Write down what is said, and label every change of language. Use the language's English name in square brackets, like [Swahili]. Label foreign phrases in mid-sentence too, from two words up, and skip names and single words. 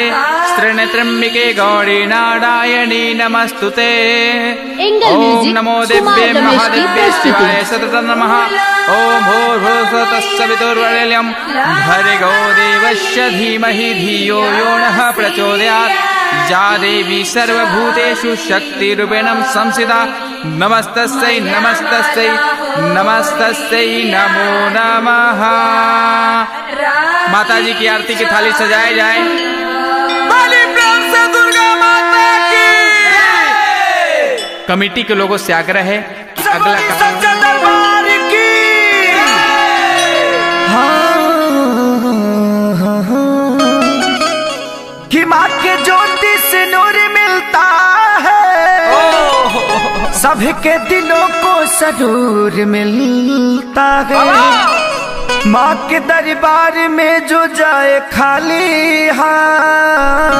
[Sanskrit] त्र्यंबके गौरी नारायणी नमस्तुते ओम नमो दिव्ये महादिव्ये शिवाय सततं नमः ओम भूर्भुवः तत्सवितुर्वरेण्यं भर्गो देवस्य धीमहि धियो यो नः प्रचोदयात् या देवी सर्वभूतेषु शक्तिरूपेण संस्थिता नमस्तस्यै नमस्तस्यै नमस्तस्यै नमो नमः। [Hindi] माता जी की आरती की थाली सजाए जाए। बड़ी प्यार से दुर्गा माता की। कमेटी के लोगों से आग्रह है अगला दरबार की। कि माँ के ज्योति से नूर मिलता है सबके दिलों को सरूर मिलता है माँ के दरबार में जो जाए खाली हाथ